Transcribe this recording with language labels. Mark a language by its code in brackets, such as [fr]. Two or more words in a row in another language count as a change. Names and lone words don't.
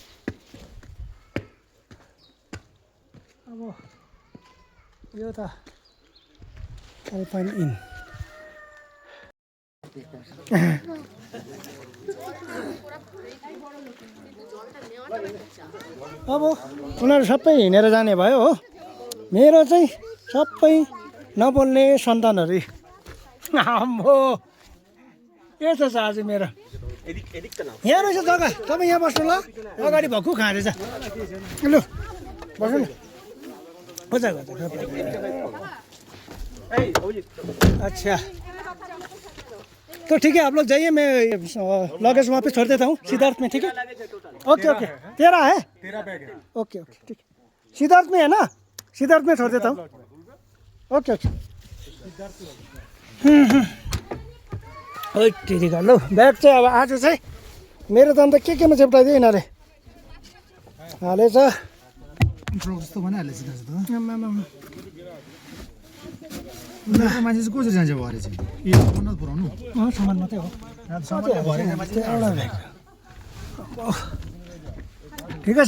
[ne] अब यो त अल्पाइन इन अब उनीहरू सबै हिँडेर जाने भयो हो, मेरो चाहिँ सबै नबोल्ने सन्तानहरू। आम्बो यस्तो छ आज मेरो। यहाँ रहेछ जग्गा, तपाईँ यहाँ बस्नु ल, अगाडि भक्कु खाँदैछ। लु बस्नु न। [hi] अच्छा तो ठीक है, आप लोग जाइए, मैं लगेज वापस छोड़ देता हूँ सिद्धार्थ में, ठीक है। ओके ओके, तेरा है, ओके ओके ठीक है, सिद्धार्थ में है ना, सिद्धार्थ में छोड़ देता हूँ। ओके ओके ठीक है। [ne] लो ब्याग चाहिँ अब आज चाहिँ मेरो त अन्त केमा चेप्टाइदियो यिनीहरूले हालेछ। जस्तो भनिहालेछ मान्छे चाहिँ कसरी जान्छ भरे चाहिँ यो सामान पुऱ्याउनु, सामान मात्रै हो, ठिकै छ।